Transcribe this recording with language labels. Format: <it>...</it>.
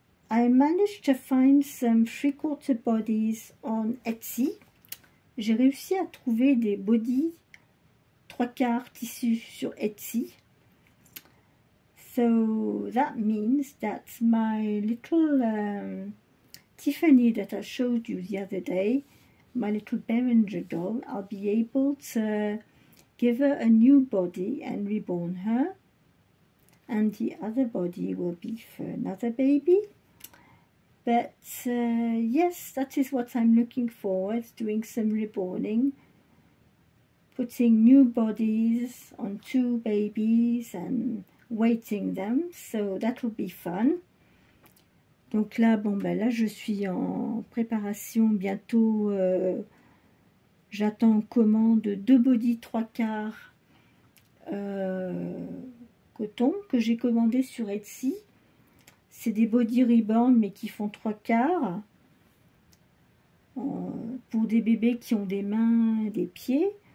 <en>I managed to find some 3/4 bodies on Etsy.</en> <fr>J'ai réussi à trouver des bodies 3/4 tissu sur Etsy.</fr> <en>So that means that my little Tiffany that I showed you the other day, my little Berenger doll, I'll be able to give her a new body and reborn her. And the other body will be for another baby. But yes, that is what I'm looking forward, doing some reborning, putting new bodies on 2 babies and weighting them, so that will be fun.</en> <fr>Donc là, bon ben là je suis en préparation, bientôt j'attends en commande 2 body 3/4 coton que j'ai commandé sur Etsy. C'est des body reborn mais qui font 3/4 pour des bébés qui ont des mains, des pieds.</fr>